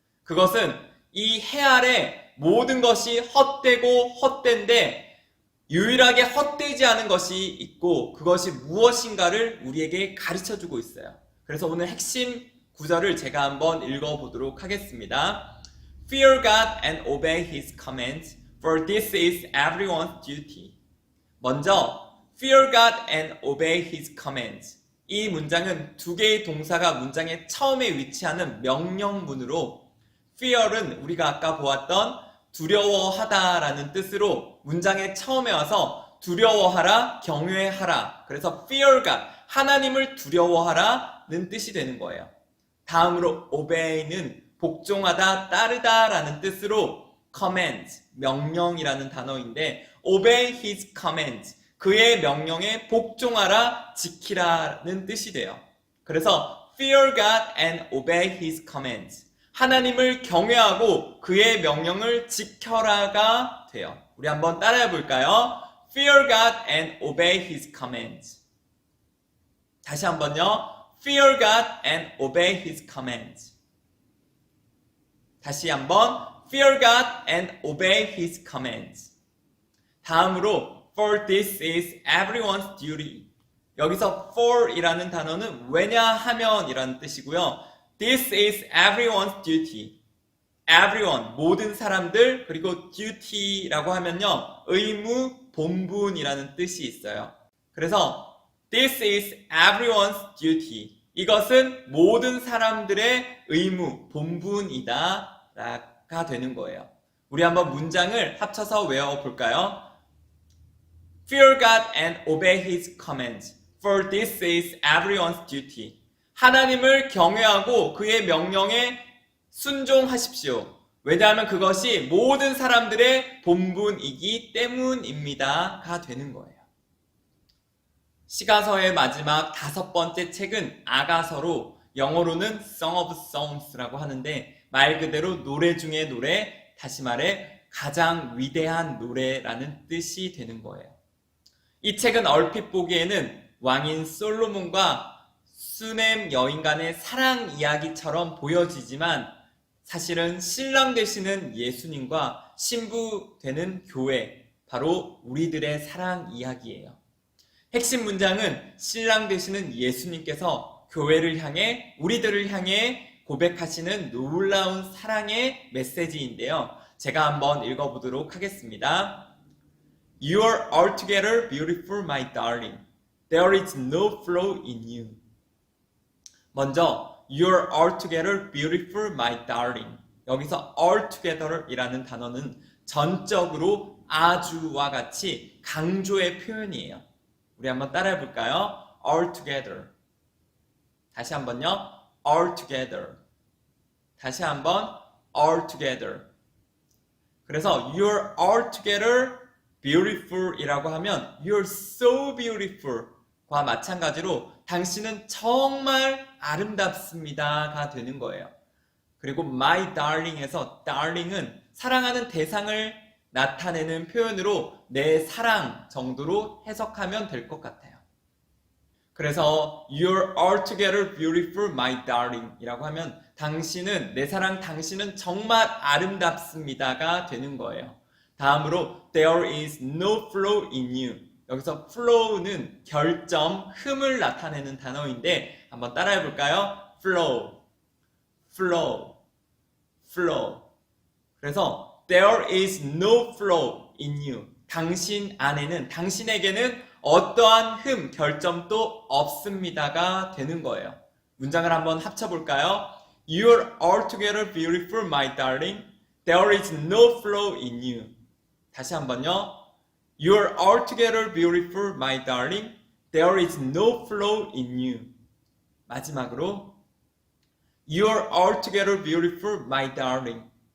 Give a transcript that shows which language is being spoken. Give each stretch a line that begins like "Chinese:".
Korean: 그것은 이 해 아래 모든 것이 헛되고 헛된데 유일하게 헛되지 않은 것이 있고 그것이 무엇인가를 우리에게 가르쳐주고 있어요. 그래서 오늘 핵심 구절을 제가 한번 읽어보도록 하겠습니다.
English: Fear God and obey His commands, for this is everyone's duty.
Korean: 먼저
English: Fear God and obey His commands.
Korean: 이 문장은 두 개의 동사가 문장의 처음에 위치하는 명령문으로 Fear은 우리가 아까 보았던 두려워하다라는 뜻으로 문장의 처음에 와서 두려워하라, 경외하라. 그래서
English: Fear God,
Korean: 하나님을 두려워하라는 뜻이 되는 거예요. 다음으로 obey는 복종하다, 따르다라는 뜻으로 commands, 명령이라는 단어인데
English: obey his commands,
Korean: 그의 명령에 복종하라, 지키라는 뜻이 돼요.
English: 그래서 fear God and obey his commands,
Korean: 하나님을 경외하고 그의 명령을 지켜라가 돼요. 우리 한번 따라해 볼까요?
English: Fear God and obey his commands.
Korean: 다시 한번요.
English: Fear God and obey his commands.
Korean: 다시 한번
English: Fear God and obey his commands.
Korean: 다음으로
English: For this is everyone's duty.
Korean: 여기서 for이라는 단어는 왜냐하면 이라는 뜻이고요.
English: This is everyone's duty.
Korean: Everyone, 모든 사람들, 그리고 duty라고 하면요, 의무, 본분이라는 뜻이 있어요. 그래서
English: This is everyone's duty.
Korean: 이것은 모든 사람들의 의무, 본분이다 가 되는 거예요. 우리 한번 문장을 합쳐서 외워볼까요?
English: Fear God and obey His commands, for this is everyone's duty.
Korean: 하나님을 경외하고 그의 명령에 순종하십시오. 왜냐하면 그것이 모든 사람들의 본분이기 때문입니다가 되는 거예요. 시가서의 마지막 다섯 번째 책은 아가서로 영어로는 Song of Songs라고 하는데 말 그대로 노래 중에 노래, 다시 말해 가장 위대한 노래라는 뜻이 되는 거예요. 이 책은 얼핏 보기에는 왕인 솔로몬과 수넴 여인 간의 사랑 이야기처럼 보여지지만 사실은 신랑 되시는 예수님과 신부 되는 교회, 바로 우리들의 사랑 이야기예요. 핵심 문장은 신랑 되시는 예수님께서 교회를 향해, 우리들을 향해 고백하시는 놀라운 사랑의 메시지인데요. 제가 한번 읽어보도록 하겠습니다.
English: You are altogether beautiful, my darling. There is no flaw in you.
Korean: 먼저,
English: You are altogether beautiful, my darling.
Korean: 여기서 altogether 이라는 단어는 전적으로 아주와 같이 강조의 표현이에요. 우리 한번 따라해 볼까요?
English: altogether.
Korean: 다시 한번요.
English: altogether.
Korean: 다시 한번 altogether. 그래서
English: you're altogether beautiful
Korean: 이라고 하면
English: you're so beautiful
Korean: 과 마찬가지로 당신은 정말 아름답습니다가 되는 거예요. 그리고 my darling에서 darling은 사랑하는 대상을 나타내는 표현으로 내 사랑 정도로 해석하면 될 것 같아요. 그래서
English: you're altogether beautiful my darling
Korean: 이라고 하면 당신은 내 사랑 당신은 정말 아름답습니다가 되는 거예요. 다음으로
English: there is no flaw in you.
Korean: 여기서 flow는 결점, 흠을 나타내는 단어인데 한번 따라해 볼까요?
English: flow, flow, flow.
Korean: 그래서
English: there is no flaw in you.
Korean: 당신 안에는, 당신에게는 어떠한 흠, 결점도 없습니다가 되는 거예요. 문장을 한번 합쳐볼까요?
English: You're altogether beautiful, my darling. There is no flaw in you.
Korean: 다시 한번요.
English: You're altogether beautiful, my darling. There is no flaw in you.
Korean: 마지막으로
English: You're altogether beautiful, my darling.